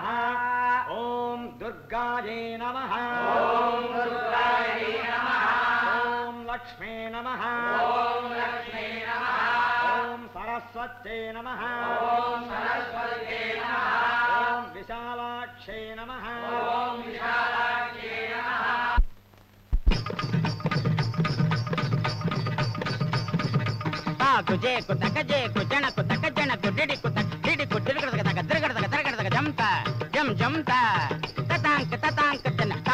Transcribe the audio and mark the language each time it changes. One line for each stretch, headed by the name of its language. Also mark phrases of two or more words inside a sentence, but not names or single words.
Sanskrit: ஓம் துர்காயை நமஹ. ஓம் துர்காயை நமஹ. ஓம் லக்ஷ்மே நமஹ. ஓம் லக்ஷ்மே நமஹ. ஓம் சரஸ்வத்யை நமஹ. ஓம் சரஸ்வத்யை நமஹ. ஓம் விஷாலாக்ஷை நமஹ. ஓம் விஷாலாக்ஷை நமஹ. కుజే కుతకజే కుజన కుతకజన కుడిడి కుతడిడి కుడిగడగ తగ తిరగడగ తిరగడగ జంత జం జంత తతాంక తతాంక జన తా